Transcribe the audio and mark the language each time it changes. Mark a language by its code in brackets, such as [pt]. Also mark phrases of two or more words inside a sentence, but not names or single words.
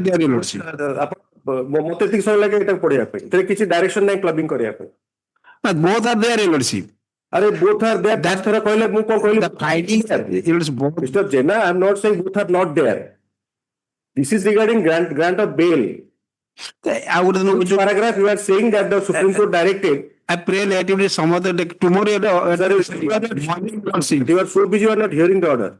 [or] ମତେ ଠିକ ସମୟ ଲଗେ ଏଟା ପଢିଆ ପେ ତରେ କିଛି ଡାଇରେକ୍ସନ ନୈ କ୍ଲବିଂ କରିଆ ପେ [en] both are there lordship. [or] ଅରେ [en] both are there that [or] ଥରା କହଲେ ମୁ କୋନ କହଲେ [en] The findings are both. Mr. Jena, I am not saying both are not there. This is regarding grant of bail. I would know which paragraph you are saying that the Supreme Court directed. I pray relatively some other day tomorrow. You are so busy, you are not hearing the order.